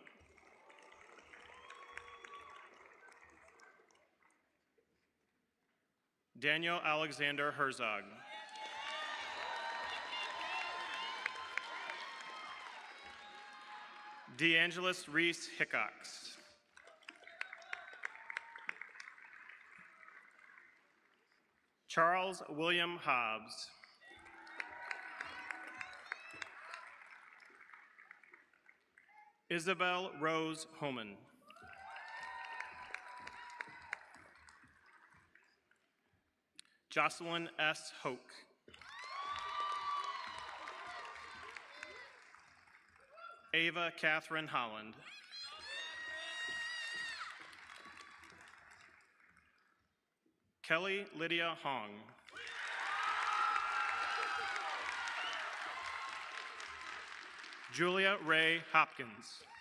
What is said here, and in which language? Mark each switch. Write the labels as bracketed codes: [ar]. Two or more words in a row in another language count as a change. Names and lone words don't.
[en] Daniel Alexander Herzog. DeAngelis Reese Hickox. Charles William Hobbs. Isabel Rose Homan. Jocelyn S. Hoke. Ava Catherine Holland. Kelly Lydia Hong. Julia Ray Hopkins.